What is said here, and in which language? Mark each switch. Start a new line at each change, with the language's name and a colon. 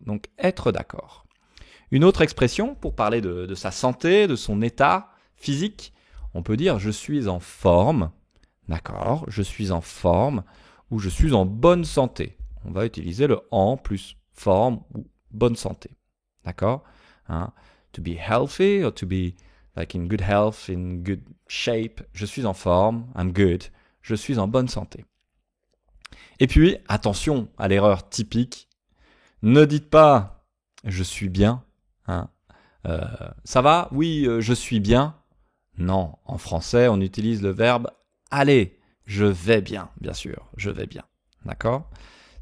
French: Donc être d'accord. Une autre expression pour parler de sa santé, de son état physique, on peut dire je suis en forme. D'accord, je suis en forme ou je suis en bonne santé. On va utiliser le en plus forme ou bonne santé. D'accord ?
English: To be healthy or to be like in good health, in good shape.
French: Je suis en forme,
English: I'm good.
French: Je suis en bonne santé. Et puis, attention à l'erreur typique. Ne dites pas je suis bien. Ça va ? Oui, je suis bien. Non, en français, on utilise le verbe aller, je vais bien, bien sûr, je vais bien. D'accord ?